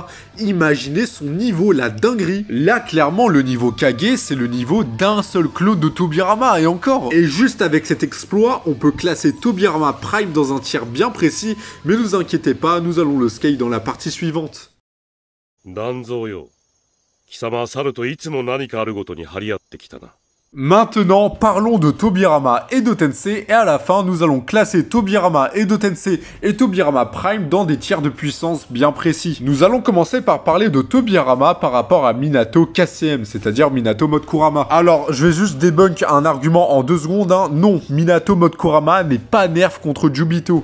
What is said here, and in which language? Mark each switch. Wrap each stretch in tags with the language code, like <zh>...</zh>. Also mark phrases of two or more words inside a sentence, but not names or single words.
<fr>Imaginez son niveau, la dinguerie. Là, clairement, le niveau Kage, c'est le niveau d'un seul clone de Tobirama, et encore. Et juste avec cet exploit, on peut classer Tobirama Prime dans un tiers bien précis, mais ne vous inquiétez pas, nous allons le scale dans la partie suivante.</fr> <ja>Danzo yo. 貴様は猿といつも何かあるごとに張り合ってきたな。</ja> <fr>Maintenant, parlons de Tobirama et de Tensei, et à la fin, nous allons classer Tobirama et de Tensei et Tobirama Prime dans des tiers de puissance bien précis. Nous allons commencer par parler de Tobirama par rapport à Minato KCM, c'est-à-dire Minato mode Kurama. Alors, je vais juste débunk un argument en 2 secondes, hein. Non, Minato mode Kurama n'est pas nerf contre Jubito.</fr>